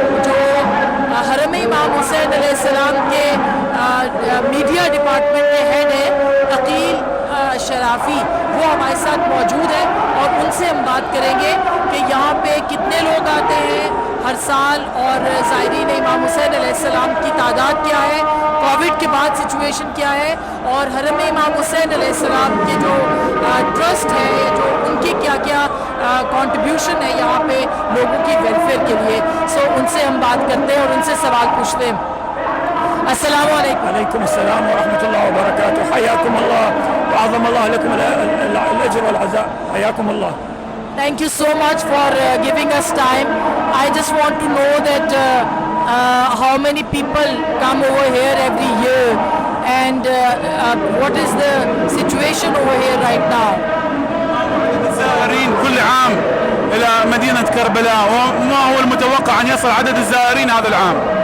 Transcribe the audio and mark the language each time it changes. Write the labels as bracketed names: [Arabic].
[Urdu] جو حرم امام حسین علیہ السلام کے میڈیا ڈپارٹمنٹ کے ہیڈ ہیں عقیل شرافی وہ ہمارے ساتھ موجود ہیں اور ان سے ہم بات کریں گے کہ یہاں پہ کتنے لوگ آتے ہیں ہر سال اور زائرین امام حسین علیہ السلام کی تعداد کیا ہے, کووڈ کے بعد سچویشن کیا ہے اور حرم امام حسین علیہ السلام کے جو ٹرسٹ ہے جو ان کی کیا کیا کنٹریبیوشن ہے یہاں پہ لوگوں کی ویلفیئر کے لیے. سو ان سے ہم بات کرتے ہیں اور ان سے سوال پوچھتے ہیں. السلام علیکم. [Arabic] وعليكم السلام ورحمة الله وبركاته. حياكم الله وعظم الله لكم الأجر والعزاء. حياكم الله. [English] Thank you so much for giving us time. I just want to know that how many people come over here every year and what is the situation over here right now? [Arabic] الزائرين كل عام إلى مدينة كربلاء وما هو المتوقع أن يصل عدد الزائرين هذا العام؟